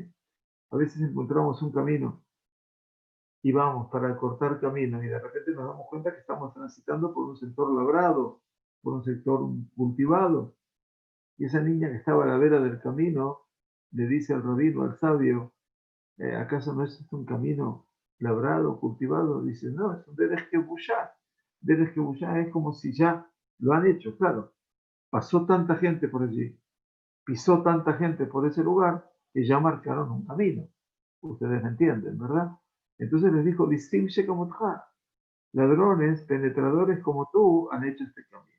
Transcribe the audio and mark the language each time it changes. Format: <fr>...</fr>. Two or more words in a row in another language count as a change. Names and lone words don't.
<es>A veces encontramos un camino y vamos para cortar camino y de repente nos damos cuenta que estamos transitando por un sector labrado, por un sector cultivado. Y esa niña que estaba a la vera del camino le dice al rabino, al sabio, ¿acaso no es un camino labrado, cultivado? Dice, no, es un</es> <he>דרך כבושה. דרך כבושה</he> <es>es como si ya lo han hecho, claro. Pasó tanta gente por allí, pisó tanta gente por ese lugar, que ya marcaron un camino. Ustedes me entienden, ¿verdad? Entonces les dijo, distingue como ladrones, penetradores como tú han hecho este camino.</es>